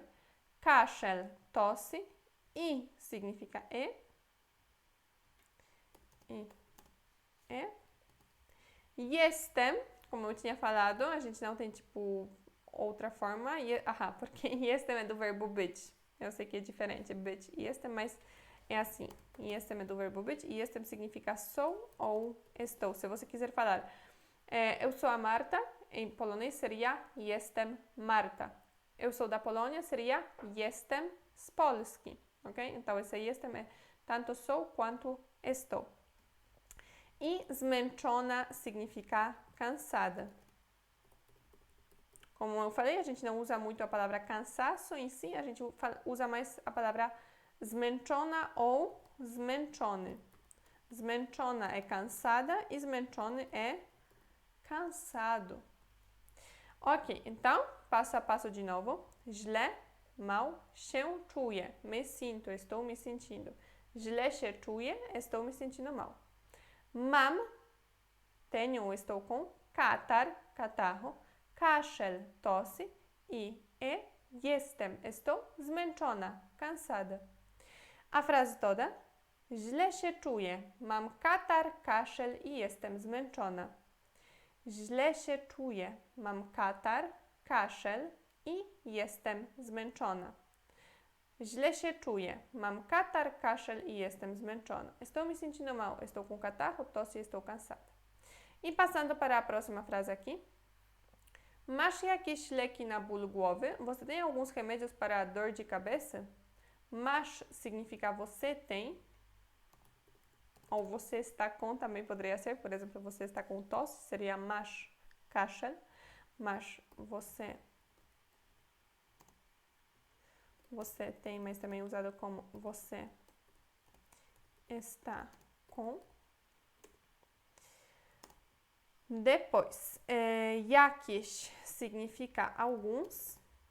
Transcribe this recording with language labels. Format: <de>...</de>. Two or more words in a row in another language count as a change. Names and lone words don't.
<pt>Kaszel, tosse. I significa e. Jestem, como eu tinha falado, a gente não tem tipo outra forma. Porque jestem é do verbo być. Eu sei que é diferente, być e jestem, mas é assim. Jestem é do verbo być e jestem significa sou ou estou. Se você quiser falar, eu sou a Marta, em polonês seria</pt> <pl>jestem Marta.</pl> <pt>Eu sou da Polônia, seria</pt> <pl>jestem z Polski,</pl> <pt>ok? Então, esse jestem é tanto sou quanto estou. E zmęczona significa cansada. Como eu falei, a gente não usa muito a palavra cansaço em si, a gente usa mais a palavra zmęczona ou zmęczony. Zmęczona é cansada e zmęczony é cansado. Ok, então, passo a passo de novo.</pt> <pl>Źle, mal, się czuję,</pl> <pt>me sinto, estou me sentindo.</pt> <pl>Źle się czuję,</pl> <pt>estou me sentindo mal. Mam, tenho ou estou com. Katar, catarro. Kaszel, tosse.</pt> <pl>I jestem,</pl> <pt>estou zmęczona, cansada. A frase toda.</pt> <pl>Źle się czuję, mam katar, kaszel i jestem zmęczona. Źle się czuję, mam katar, kaszel i jestem zmęczona. Źle się czuję, mam katar, kaszel i jestem zmęczona.</pl> <pt>Estou me sentindo mal, estou com catarro, tosse e estou cansada. E passando para a próxima frase aqui.</pt> <pl>Masz jakieś leki na ból głowy?</pl> <pt>Você tem alguns remédios para dor de cabeça? Masz significa você tem. Ou você está com também poderia ser. Por exemplo, você está com tosse, seria</pt> <pl>masz kaszel.</pl> <pt>Mas você tem, mas também usado como você está com. Depois, jakieś significa alguns.</pt>